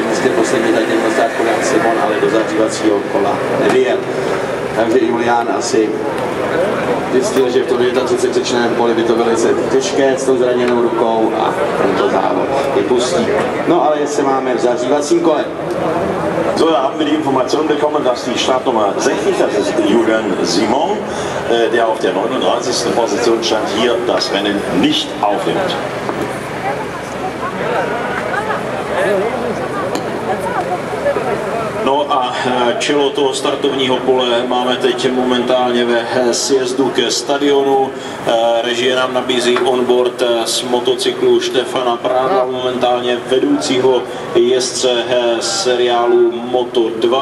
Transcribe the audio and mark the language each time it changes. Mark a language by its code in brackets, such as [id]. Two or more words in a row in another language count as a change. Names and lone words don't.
[cs] místě poslední tak někdo státku Jan Simon, ale do zahřívacího kola nevyjel. Takže Julián asi zjistil, že v tom 39. poli by to velice těžké s tou zraněnou rukou a tento závod vypustí. No ale jestli máme v zahřívacím kole. [de] So, da haben wir die Information bekommen, dass die Startnummer 60, das ist Julian Simon, der auf der 39. Position stand, hier das Rennen nicht aufnimmt. [cs] No a čelo toho startovního pole máme teď momentálně ve sjezdu ke stadionu. Režie nám nabízí onboard z motocyklu Štefana Prádla, momentálně vedoucího jezdce seriálu Moto2.